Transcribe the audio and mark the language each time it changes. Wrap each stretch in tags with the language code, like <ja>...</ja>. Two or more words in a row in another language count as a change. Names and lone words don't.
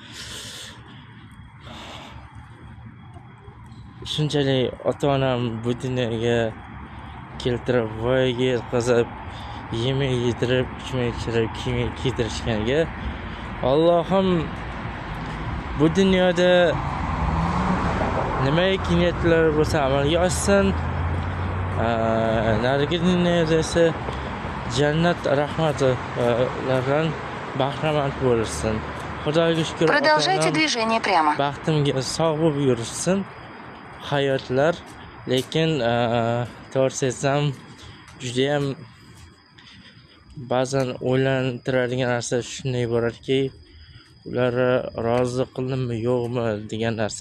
<uz>Shunchalik ota-onam bu dunyoga keltirib, voyaga yetkazib, yemek yedirib, ichmak ichirib, kiyim kiydirishganiga Allohim bu dunyoda nimaiki niyatlar bo'lsa amalga oshsin. Narigi dunyoda esa jannat rahmatlaridan bahramand bo'lsin. Xudoga shukr.</uz> <ru>Продолжайте движение прямо.</ru> <uz>Baxtimga sog' bo'lib yurishsin hayotlar. Lekin to'g'risi aytsam, juda ham ba'zan o'ylantiradigan narsa shunday bo'ladiki, ular rozi qildimmi yo'qmi degan narsa.</uz>